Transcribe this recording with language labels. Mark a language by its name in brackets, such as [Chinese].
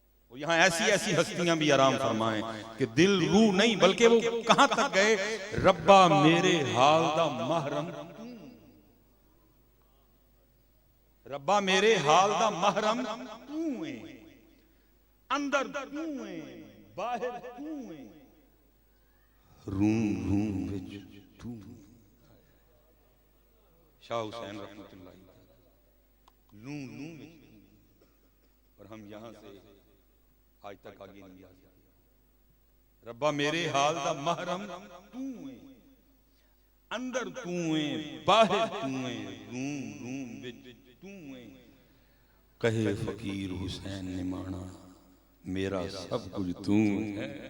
[Urdu] وہ یہاں ایسی ایسی ہستیاں بھی آرام فرمائیں کہ دل روح نہیں بلکہ وہ کہاں تک گئے [Punjabi] ربا میرے حال دا محرم ربا میرے حال دا محرم تو ہے، اندر تو ہے باہر تو ہے، روم روم وچ تو. شاہ حسین رحمت اللہ لوں لوں وچ. [Urdu] اور ہم یہاں سے آج تک آگے نہیں جا سکتے. [Punjabi] ربا میرے حال دا محرم تو ہے، اندر تو ہے باہر تو ہے، روم روم وچ تو ہے. کہے فقیر حسین نے مانا میرا سب کچھ تو ہے.